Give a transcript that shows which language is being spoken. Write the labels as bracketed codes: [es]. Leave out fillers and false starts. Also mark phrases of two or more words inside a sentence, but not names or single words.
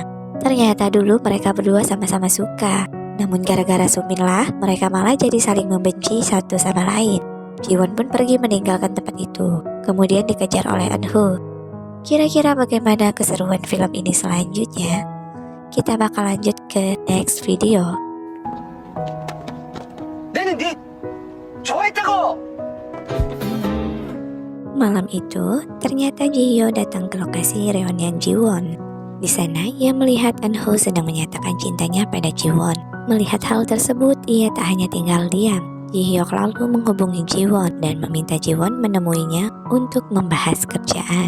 [id] Ternyata dulu mereka berdua sama-sama suka. Namun gara-gara Sumin lah, mereka malah jadi saling membenci satu sama lain. Jiwon pun pergi meninggalkan tempat itu. Kemudian dikejar oleh Eunho. Kira-kira bagaimana keseruan film ini selanjutnya? Kita bakal lanjut ke [en] next video. [ko] 내는 네 좋아했다고. [id] Malam itu, ternyata Jihyo datang ke lokasi reunian Jiwon. Di sana, ia melihat Eunho sedang menyatakan cintanya pada Jiwon. Melihat hal tersebut, ia tak hanya tinggal diam. Jihyo lalu menghubungi Jiwon dan meminta Jiwon menemuinya untuk membahas kerjaan.